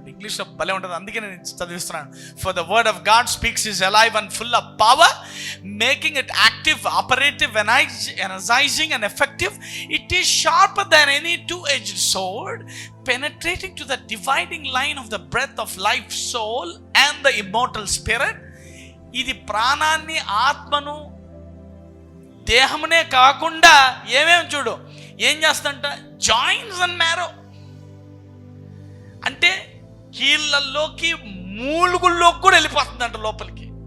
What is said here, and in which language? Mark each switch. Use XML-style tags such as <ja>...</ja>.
<te>ఇంగ్లీష్లో భలే ఉంటుంది, అందుకే నేను చదివిస్తున్నాను.</te> <en>For the word of God speaks is alive and full of power, making it active, operative, energising and effective. It is sharper than any two-edged sword, penetrating to the dividing line of the breath of life, soul and the immortal spirit.</en> <te>ఇది ప్రాణాన్ని, ఆత్మను, దేహమునే కాకుండా ఏమేమి చూడు ఏం చేస్తుందంట,</te> <en>joints and marrow,</en> <te>అంటే కీళ్ళల్లోకి, మూలుగుల్లోకి కూడా వెళ్ళిపోతుందంట లోపలికి.</te>